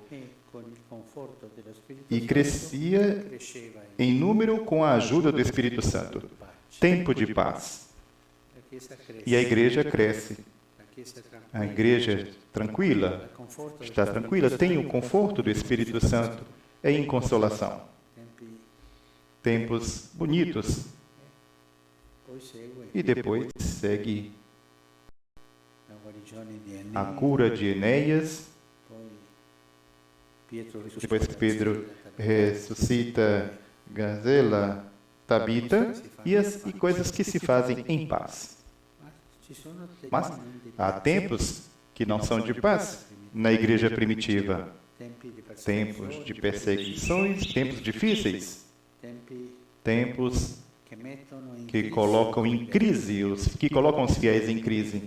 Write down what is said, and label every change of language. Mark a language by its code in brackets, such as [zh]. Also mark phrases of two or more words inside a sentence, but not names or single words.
[it] E con il conforto dello Spirito e Santo crescia cresceva [pt] em número com a ajuda do Espírito Santo. Tempo de paz. [it] la Chiesa cresce. [pt] E a igreja cresce. [it] La Chiesa [pt] A igreja tranquila, conforto está tranquila, tem o conforto do Espírito Santo, é em consolação. [it] tempi. [pt] Tempos bonitos. [it] Poi segue [pt] E depois segue [it] la guarigione di a Enea, [pt] cura de Enéas. [it] poi Pietro [pt] Depois [it] risuscita [pt] Pedro ressuscita Gazela, Tabita e coisas que se fazem em paz. Mas há tempos que não são de paz na igreja primitiva. Tempos de perseguições, tempos difíceis, tempos que colocam em crise, que colocam os fiéis em crise.